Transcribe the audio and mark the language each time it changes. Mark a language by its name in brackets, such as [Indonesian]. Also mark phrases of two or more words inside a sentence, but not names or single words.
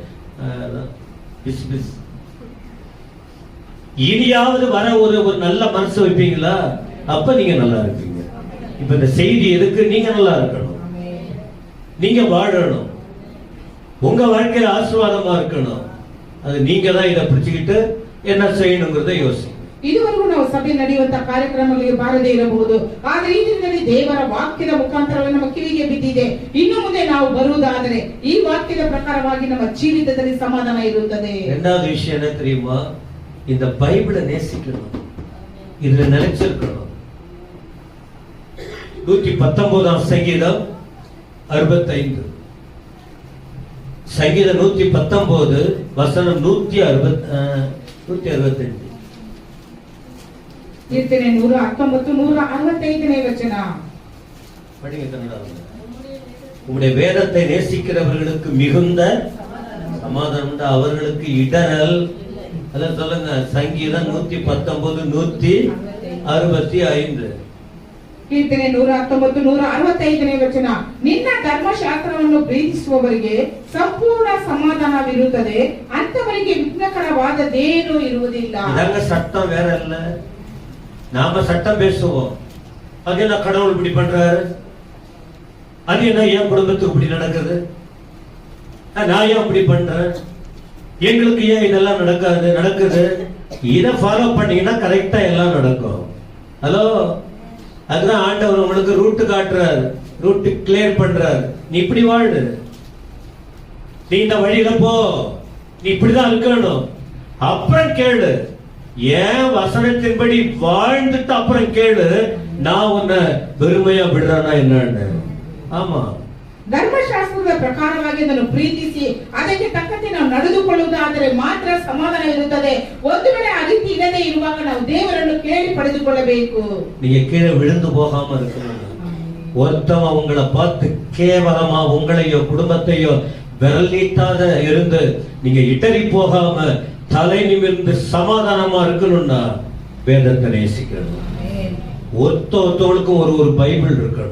[Tamil] இனியாவது வர ஒரு நல்ல மனசு வைப்பீங்களா? அப்ப நீங்க நல்லா இருப்பீங்க. இப்ப இந்த செய்தி எதுக்கு? நீங்க நல்லா இருக்கணும், நீங்க வாழணும், உங்க வாழ்க்கையில ஆசீர்வாதமா இருக்கணும். அது நீங்க தான் இதை பிடிச்சுக்கிட்டு என்ன செய்யணுங்கிறத யோசிங்க. [Kannada] ಇದುವರೆಗೂ ನಾವು ಸಭೆ ನಡೆಯುವಂತ ಕಾರ್ಯಕ್ರಮಗಳಿಗೆ ಬಾರದೇ ಇರಬಹುದು, ಆದರೆ ಈ ದಿನದಲ್ಲಿ ದೇವರ ವಾಕ್ಯದ ಮುಖಾಂತರವಾಗಿ ನಮ್ಮ ಕಿವಿಗೆ ಬಿದ್ದಿದೆ. ಇನ್ನು ಮುಂದೆ ನಾವು ಬರುವುದಾದರೆ ಈ ವಾಕ್ಯದ ಪ್ರಕಾರವಾಗಿ ನಮ್ಮ ಜೀವಿತದಲ್ಲಿ ಸಮಾಧಾನ ಇರುತ್ತದೆ. [Tamil] இரண்டாவது விஷயம் என்ன தெரியுமா? இந்த பைபிளை நேசிக்கணும், இதுல நிலைச்சிருக்கணும். 119 சங்கீதம் 65, சங்கீதம் 119 வசனம் 165. கீர்த்தனை 119 165 வசன படிங்க கன்னடா. உம்முடைய வேதத்தை நேசிக்கிறவர்களுக்கு மிகுந்த சமாதானம் உண்டு, அவர்களுக்கு இடரல். அதான் சொல்லுங்க, சங்கீதம் 119 165. [Kannada] ಕೀರ್ತನೆ 119 165 ವಚನ. ನಿನ್ನ ಧರ್ಮಶಾಸ್ತ್ರವನ್ನು ಪ್ರೀತಿಸುವವರಿಗೆ ಸಂಪೂರ್ಣ ಸಮಾಧಾನವಿರುತ್ತದೆ, ಅಂತವರಿಗೆ ವಿಘ್ನಕರವಾದದೇನೂ ಇರುವುದಿಲ್ಲ. [Tamil] இதங்க சட்டம் வேற இல்ல, நாம சட்டம் பேசுவோம். அது என்ன கடவுள் இப்படி பண்றாரு, அது என்ன என் குடும்பத்துக்கு இப்படி நடக்குது, நான் ஏன் இப்படி பண்றேன், எங்களுக்கு ஏன் இதெல்லாம் நடக்குது. இதை ஃபாலோ பண்ணீங்கன்னா கரெக்டா எல்லாம் நடக்கும். ஹலோ, அதுதான் ஆண்டவர் உங்களுக்கு ரூட் காட்டுறாரு, [English] route clear [Tamil] பண்றாரு. நீ இப்படி வாழு, நீ இந்த வழியில போ, நீ இப்படிதான் இருக்கணும். அப்புறம் கேளு, ஏன் வசனத்தின்படி வாழ்ந்துட்டு அப்புறம் கேளு, நான் உன்னை பெருமையா விடுறானா என்னன்னு. ஆமா, [Kannada] ಧರ್ಮಶಾಸ್ತ್ರದ ಪ್ರಕಾರವಾಗಿ ಅದನ್ನು ಪ್ರೀತಿಸಿ ಅದಕ್ಕೆ ತಕ್ಕಂತೆ ನಾವು ನಡೆದುಕೊಳ್ಳುವುದಾದರೆ ಮಾತ್ರ ಸಮಾಧಾನ ಇರುತ್ತದೆ. ಒಂದು ವೇಳೆ ಆ ರೀತಿ ಇಲ್ಲದೆ ಇರುವಾಗ ನಾವು ದೇವರನ್ನು ಕೇಳಿ ಪಡೆದುಕೊಳ್ಳಬೇಕು. [Tamil] நீங்க கீழே விழுந்து போகாம இருக்கணும். ஒருத்தவன் உங்களை பார்த்து கேவலமா உங்களையோ குடும்பத்தையோ விரலீட்டாத இருந்து நீங்க இடறி போகாம தலை நிமிர்ந்து சமாதானமா இருக்கணும்னா வேதத்தை நேசிக்கணும். ஒருத்தவங்களுக்கும் ஒரு பைபிள் இருக்கணும்.